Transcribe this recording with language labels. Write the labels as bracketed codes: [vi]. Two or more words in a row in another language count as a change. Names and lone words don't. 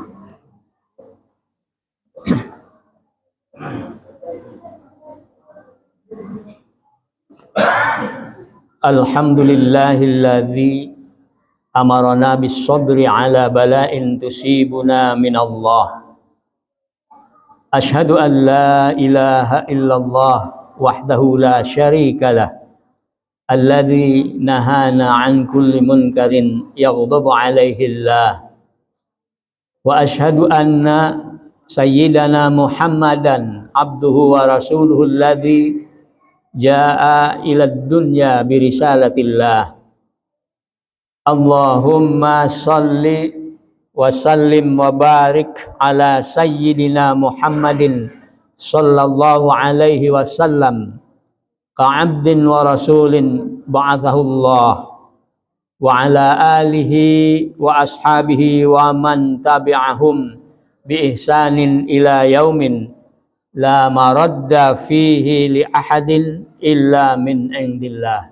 [ar] الحمد لله الذي أمرنا بالصبر على بلاء يصيبنا من الله. أشهد أن لا إله إلا الله وحده لا شريك له. الذي نهانا عن كل منكر يغضب عليه الله. وأشهد أن سيدنا محمدا عبده ورسوله الذي جاء إلى الدنيا برسالة الله. اللهم صل وسلم وبارك على سيدنا محمد صلى الله عليه وسلم كعبد ورسول بعثه الله وعلى آله وأصحابه ومن تبعهم بإحسان إلى يوم لا مرد فيه لأحد إلا من عند الله.